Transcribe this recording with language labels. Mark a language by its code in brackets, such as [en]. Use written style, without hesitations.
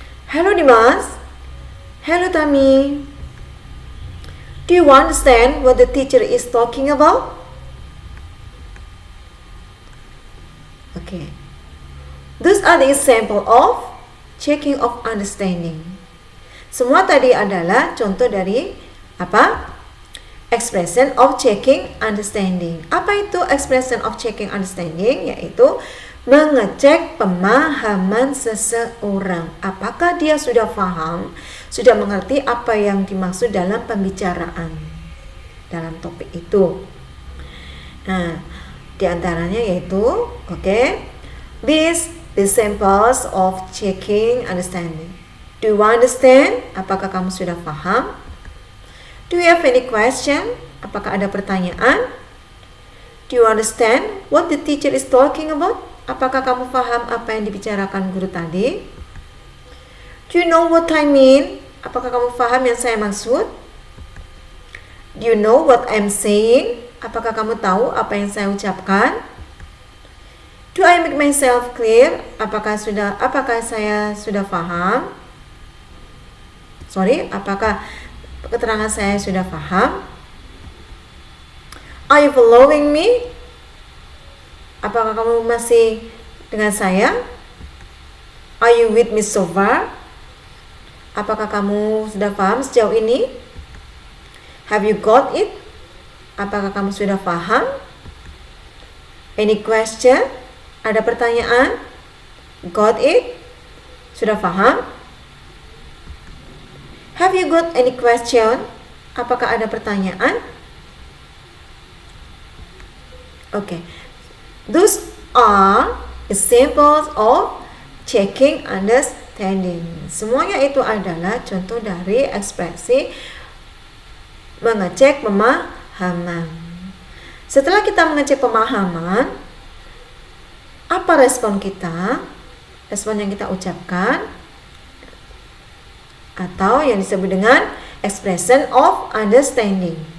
[en] Hello Dimas. Hello Tami. Do you understand what the teacher is talking about? Okay. Those are the example of checking of understanding. [id] Semua tadi adalah contoh dari apa? [en] Expression of checking understanding. [id] Apa itu expression of checking understanding? Yaitu mengecek pemahaman seseorang. Apakah dia sudah paham, sudah mengerti apa yang dimaksud dalam pembicaraan dalam topik itu. Nah, diantaranya yaitu, [en] these examples of checking understanding. Do you understand? [id] Apakah kamu sudah paham? [en] Do you have any question? [id] Apakah ada pertanyaan? [en] Do you understand what the teacher is talking about? [id] Apakah kamu paham apa yang dibicarakan guru tadi? [en] Do you know what I mean? [id] Apakah kamu paham yang saya maksud? [en] Do you know what I'm saying? [id] Apakah kamu tahu apa yang saya ucapkan? [en] Do I make myself clear? [id] Apakah saya sudah paham? Apakah keterangan saya sudah paham? [en] Are you following me? [id] Apakah kamu masih dengan saya? [en] Are you with me so far? [id] Apakah kamu sudah paham sejauh ini? [en] Have you got it? [id] Apakah kamu sudah paham? [en] Any question? [id] Ada pertanyaan? [en] Got it? [id] Sudah paham? [en] Have you got any question? [id] Apakah ada pertanyaan? [en] Okay. Those are examples of checking understanding. [id] Semuanya itu adalah contoh dari ekspresi mengecek pemahaman. Setelah kita mengecek pemahaman, apa respon kita? Respon yang kita ucapkan atau yang disebut dengan [en] expression of understanding.